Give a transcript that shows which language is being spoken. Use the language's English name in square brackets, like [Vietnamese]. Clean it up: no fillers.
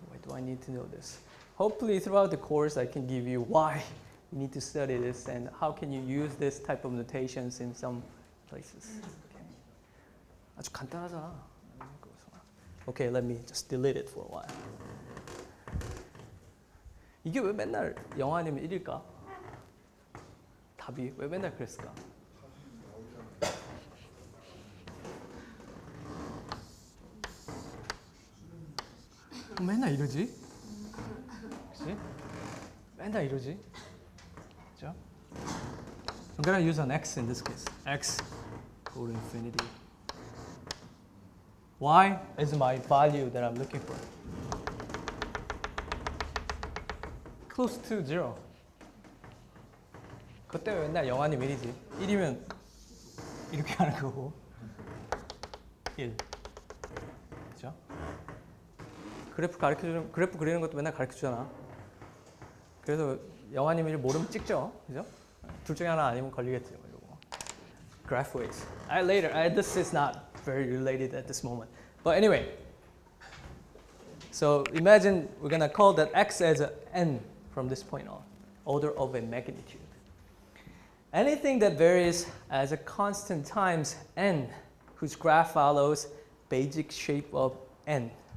[English] Why do I need to know this? Hopefully throughout the course I can give you why you need to study this and how can you use this type of notations in some places. [Korean] Okay. 아주 간단하잖아. [English] Okay, let me just delete it for a while. [Korean] 이게 왜 맨날 0 아니면 1일까? 답이 왜 맨날 그랬을까? 맨날 이러지? 그치? 맨날 이러지? 그죠? [English] I'm gonna use an x in this case. x go to infinity. Y is my value that I'm looking for. Close to 0. [Korean] 그때 맨날 0 아니면 1이지. 1이면 이렇게 하는 거고 1. 그죠? 그래프 그리는 것도 맨날 가르쳐주잖아. 그래서 0 아니면 1 모르면 찍죠. 그죠? 둘 중에 하나 아니면 걸리겠지. 이러고. [English] Graph ways. This is not very related at this moment. But anyway. So imagine we're going to call that x as a n from this point on. Order of a magnitude. Anything that varies as a constant times n, whose graph follows basic shape of n.